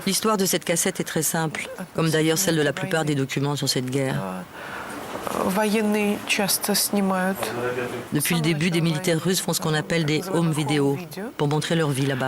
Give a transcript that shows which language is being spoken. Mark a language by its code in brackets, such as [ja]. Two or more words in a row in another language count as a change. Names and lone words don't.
[fr] L'histoire de cette cassette est très simple, comme d'ailleurs celle de la plupart des documents sur cette guerre. [ru] Военные часто снимают. [fr] Depuis le début, des militaires russes font ce qu'on appelle des [en] home vidéos [fr] pour montrer leur vie là-bas.